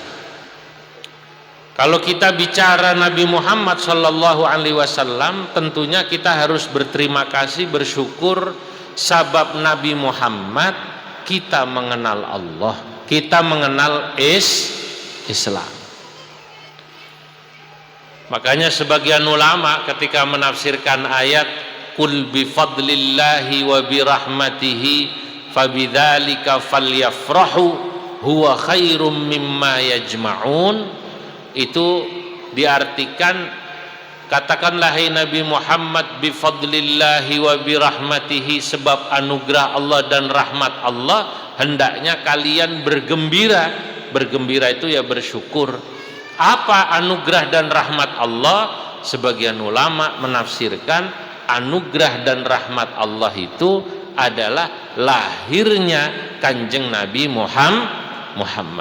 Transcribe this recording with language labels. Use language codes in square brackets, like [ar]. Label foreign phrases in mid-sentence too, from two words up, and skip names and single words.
[id] Kalau kita bicara Nabi Muhammad [ar] صلى الله عليه وسلم, [id] tentunya kita harus berterima kasih, bersyukur, sebab Nabi Muhammad kita mengenal Allah, kita mengenal Islam. Makanya sebagian ulama ketika menafsirkan ayat [ar] قل بفضل الله وبرحمته فبذلك فليفرحوا هو خير مما يجمعون, [id] itu diartikan, katakanlah hai Nabi Muhammad [ar] بفضل الله وبرحمته, [id] sebab anugerah Allah dan rahmat Allah hendaknya kalian bergembira. Bergembira itu ya bersyukur. Apa anugerah dan rahmat Allah? Sebagian ulama menafsirkan anugerah dan rahmat Allah itu adalah lahirnya Kanjeng Nabi Muhammad.